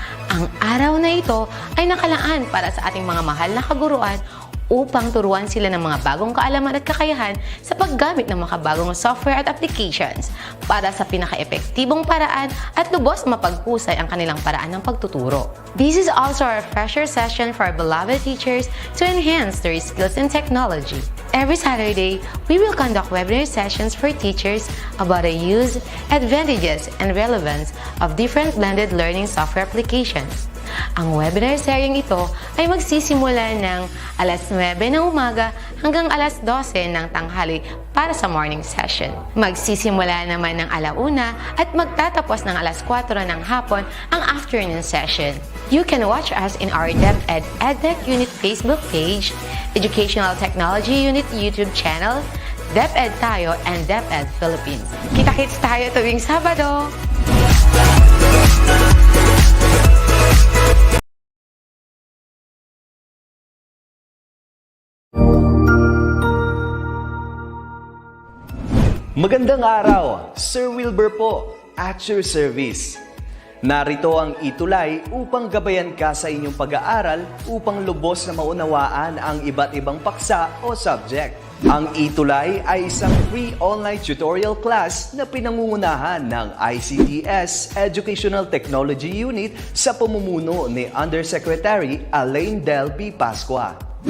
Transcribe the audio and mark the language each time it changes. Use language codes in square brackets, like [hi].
[tl] Ang araw na ito ay nakalaan para sa ating mga mahal na kaguruan upang turuan sila ng mga bagong kaalaman at kakayahan sa paggamit ng makabagong software at applications para sa pinaka-epektibong paraan at lubos mapaghusay ang kanilang paraan ng pagtuturo. [en] This is also a refresher session for our beloved teachers to enhance their skills in technology. Every Saturday, we will conduct webinar sessions for teachers about the use, advantages, and relevance of different blended learning software applications. [tl] Ang webinar seryeng ito ay magsisimula ng alas 9 ng umaga hanggang alas 12 ng tanghali para sa morning session. Magsisimula naman ng alauna at magtatapos ng alas 4 ng hapon ang [en] afternoon session. You can watch us in our DepEd Educational Unit Facebook page, Educational Technology Unit YouTube channel, DepEd Tayo, and DepEd Philippines. [tl] Kita-kits tayo tuwing Sabado! Magandang araw! [en] Sir Wilbur po, at your service. [tl] Narito ang ETUlay upang gabayan ka sa inyong pag-aaral upang lubos na maunawaan ang iba't ibang paksa o subject. Ang ETUlay ay isang free online tutorial class na pinangungunahan ng ICTS Educational Technology Unit sa pamumuno ni Undersecretary Elaine Del P. Pascua.